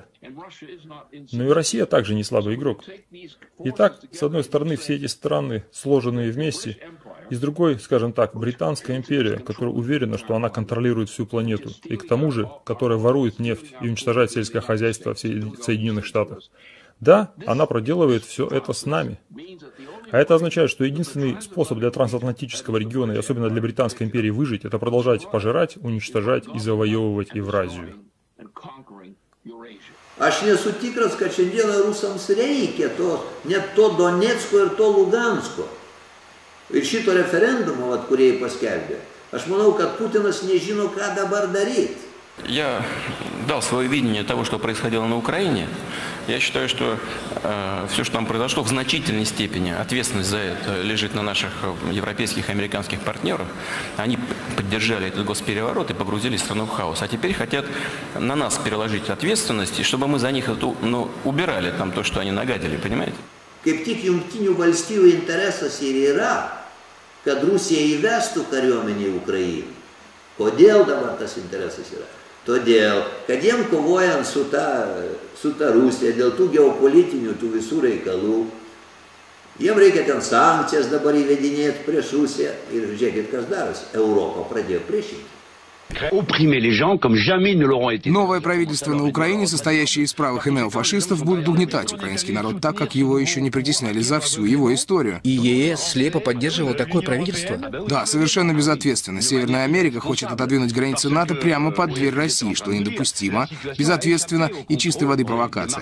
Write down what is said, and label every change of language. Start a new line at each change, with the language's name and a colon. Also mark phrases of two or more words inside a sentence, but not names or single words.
Russian: Но и Россия также не слабый игрок. Итак, с одной стороны, все эти страны, сложенные вместе, и с другой, скажем так, Британская империя, которая уверена, что она контролирует всю планету, и к тому же, которая ворует нефть и уничтожает сельское хозяйство в Соединенных Штатах. Да, она проделывает все это с нами. А это означает, что единственный способ для трансатлантического региона, и особенно для Британской империи, выжить, это продолжать пожирать, уничтожать и завоевывать Евразию.
Lithuanian: Aš nesu tikras, kad šiandieną rusams reikia net to Donecko ir to Lugansko. Ir šito referendumo, kurį jie paskelbė. Aš manau, kad Putinas nežino, ką dabar daryti.
Russian: Я дал свое видение того, что происходило на Украине. Я считаю, что все, что там произошло, в значительной степени ответственность за это лежит на наших европейских и американских партнерах. Они поддержали этот госпереворот и погрузили страну в хаос. А теперь хотят на нас переложить ответственность, чтобы мы за них убирали там то, что они нагадили, понимаете?
Lithuanian: Kaip tik Jungtinių valstybių interesas ir yra, kad Rusija įvestų kariuomenę į Ukrainą. Kodėl dabar tas interesas yra? Todėl, kad jiem kovojant su ta Rusija, dėl tų geopolitinių, tų visų reikalų, jiem reikia ten sankcijas dabar įvedinėti prieš Rusiją. Ir žiūrėkit, kas darosi. Europa pradėjo priešinti.
Russian: Новое правительство на Украине, состоящее из правых и неофашистов, будет угнетать украинский народ так, как его еще не притесняли за всю его историю. И ЕС слепо поддерживал такое правительство? Да, совершенно безответственно. Северная Америка хочет отодвинуть границы НАТО прямо под дверь России, что недопустимо, безответственно и чистой воды провокация.